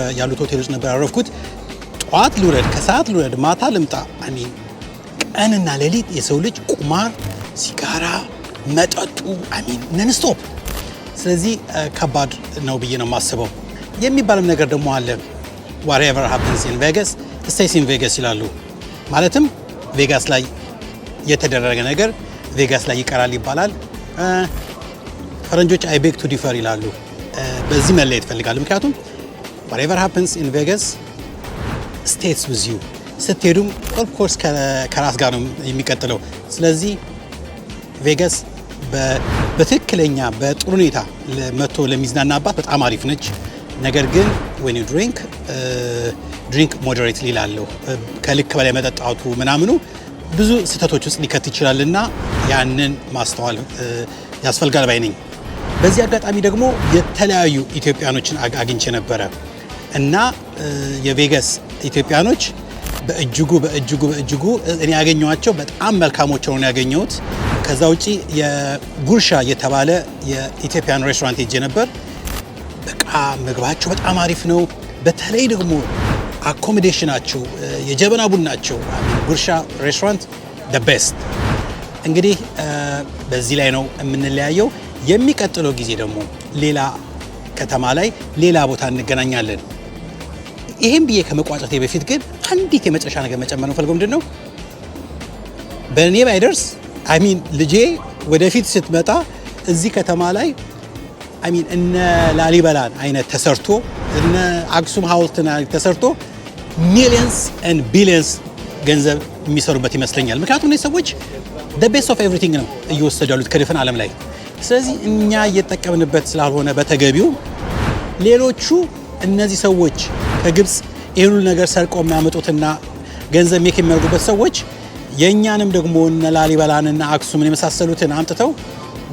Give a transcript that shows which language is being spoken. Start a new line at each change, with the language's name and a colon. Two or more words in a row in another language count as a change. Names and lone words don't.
Amharic: ያሉት ሆቴሎች ነበር ያረፍኩት። ጧት ልውረድ፣ ከሰዓት ልውረድ፣ ማታ ልምጣ፣ አሚን ቀንና ሌሊት የሰው ልጅ ቁማር፣ ሲጋራ፣ መጠጡ አሚን
English: non stop።
Amharic: ስለዚህ ከባድ ነው ብዬ ነው የማስበው። የሚባልም ነገር ደግሞ አለ
English: whatever happens in Vegas
Amharic: stays in Vegas ይላሉ። ማለትም ቬጋስ ላይ የተደረገ ነገር ቬጋስ ላይ ይቀራል ይባላል። ፈረንጆች
English: I beg to differ
Amharic: ይላሉ። በዚህ መለየት ይፈልጋሉ። ምክንያቱም
English: whatever happens in Vegas stays with you።
Amharic: ስትሄዱም
English: of course
Amharic: ከራስ ጋር ነው የሚቀጥለው። ስለዚህ ቬጋስ በትክክለኛ በጥሩ ሁኔታ መጥቶ ለሚዝናናባት በጣም አሪፍ ነች። ነገር ግን
English: when you drink moderately
Amharic: ይላሉ። ከልክ በላይ መጠጣቱ ምናምኑ ብዙ ስህተቶች ውስጥ ሊከት ይችላልና ያንን ማስተዋል ያስፈልጋል ባይ ነኝ። በዚህ አጋጣሚ ደግሞ የተለያዩ ኢትዮጵያኖችን አግኝቼ ነበረ እና የቬጋስ ኢትዮጵያኖች በእጅጉ እኔ ያገኘኋቸው በጣም መልካሞች ሆነው ያገኘሁት። ከዛ ውጪ የጉርሻ የተባለ የኢትዮጵያን ሬስቶራንት ሄጄ ነበር። በቃ ምግባቸው በጣም አሪፍ ነው። በተለይ ደግሞ አኮሞዴሽናቸው የጀበና ቡናቸው ጉርሻ ሬስቶራንት
English: the best።
Amharic: እንግዲህ በዚህ ላይ ነው የምንለያየው። የሚቀጥለው ጊዜ ደግሞ ሌላ ከተማ ላይ ሌላ ቦታ እንገናኛለን። ይሄን ብዬ ከመቋጨቴ በፊት ግን አንዲት የመጨረሻ ነገር መጨመር ነው ፈልገው። ምንድነው በእኔ ባይደርስ አሚን ልጄ ወደፊት ስትመጣ እዚህ ከተማ ላይ አሚን እነ ላሊበላን አይነት ተሰርቶ እነ አክሱም ሐውልትን ተሰርቶ
English: millions and billions
Amharic: ገንዘብ የሚሰሩበት ይመስለኛል። ምክንያቱም እነዚህ ሰዎች
English: the best of everything
Amharic: ነው እየወሰዱ ያሉት ከድፍን ዓለም ላይ። ስለዚህ እኛ እየተጠቀምንበት ስላልሆነ በተገቢው ሌሎቹ እነዚህ ሰዎች ከግብፅ ይህን ሁሉ ነገር ሰርቀው የሚያመጡትና ገንዘብ ሜክ የሚያደርጉበት ሰዎች የእኛንም ደግሞ እነ ላሊበላንና አክሱምን የመሳሰሉትን አምጥተው